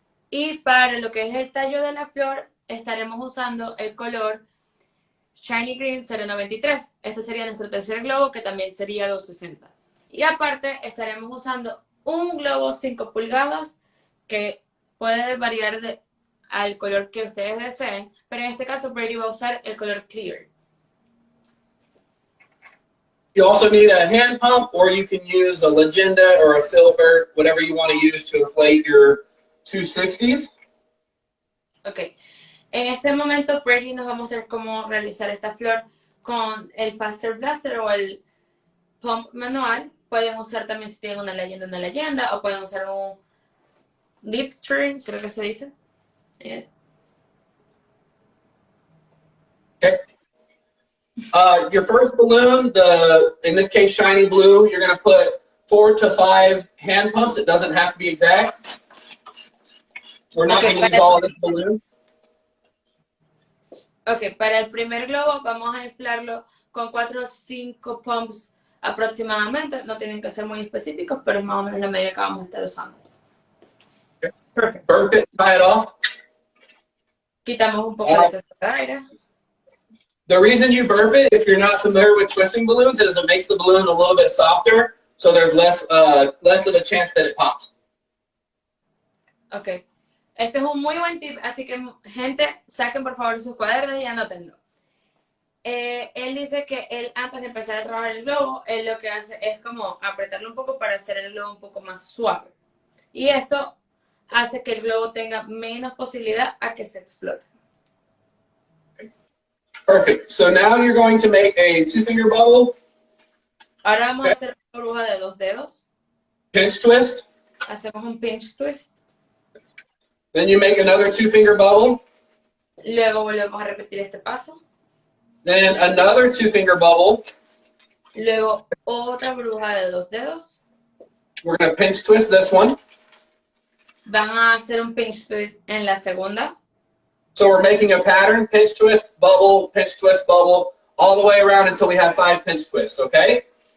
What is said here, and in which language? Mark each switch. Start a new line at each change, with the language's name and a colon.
Spanish: Y para lo que es el tallo de la flor, estaremos usando el color Shiny Green 093. Este sería nuestro tercer globo, que también sería 260. Y aparte, estaremos usando un globo 5 pulgadas, que puede variar al color que ustedes deseen, pero en este caso Brady va a usar el color Clear.
English: You also need a hand pump, or you can use a Legenda or a Filbert, whatever you want to use to inflate your 260s. Ok.
Spanish: En este momento Brady nos va a mostrar cómo realizar esta flor con el Faster Blaster o el pump manual. Pueden usar también si tienen una leyenda, o pueden usar un lifter, creo que se dice.
English: Okay. Your first balloon, in this case shiny blue, you're going to put 4 to 5 hand pumps. It doesn't have to be exact. We're not going to use all of this balloon.
Spanish: Ok, para el primer globo vamos a inflarlo con 4 o 5 pumps aproximadamente. No tienen que ser muy específicos, pero es más o menos la medida que vamos a estar usando.
English: Okay. Perfect. Burp it, tie it off.
Spanish: Quitamos un poco el exceso de aire.
English: The reason you burp it, if you're not familiar with twisting balloons, is it makes the balloon a little bit softer, so there's less of a chance that it pops. Ok.
Spanish: Este es un muy buen tip, así que, gente, saquen por favor sus cuadernos y anótenlo. Él dice que él, antes de empezar a trabajar el globo, él lo que hace es como apretarlo un poco para hacer el globo un poco más suave. Y esto hace que el globo tenga menos posibilidad a que se explote.
English: Perfect. So now you're going to make a 2-finger bubble.
Spanish: Ahora vamos a hacer una burbuja de 2 dedos.
English: Pinch twist.
Spanish: Hacemos un pinch twist.
English: Then you make another 2-finger bubble.
Spanish: Luego volvemos a repetir este paso.
English: Then another 2-finger bubble.
Spanish: Luego otra burbuja de 2 dedos.
English: We're going to pinch twist this one.
Spanish: Van a hacer un pinch twist en la segunda.
English: So we're making a pattern, pinch twist, bubble, all the way around until we have 5 pinch twists, okay?